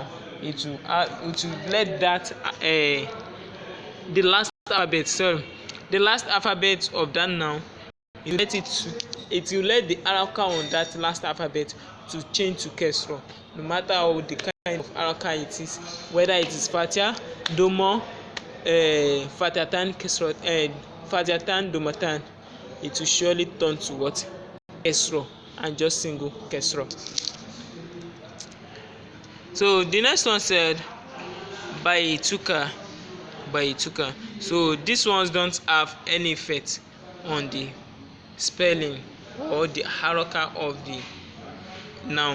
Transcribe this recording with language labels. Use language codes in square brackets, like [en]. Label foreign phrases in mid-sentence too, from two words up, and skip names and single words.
[en] It will let that the last alphabet of that noun. It will let the haraka on that last alphabet to change to kesra, no matter how the kind of haraka it is, whether it is [ar] فتحة ضمة فتحتان كسرة فتحتان ضمتان, [en] it will surely turn to what? Kesra, and just single kesra. So the next one said baituka. So these ones don't have any effect on the spelling or the haraka of the noun.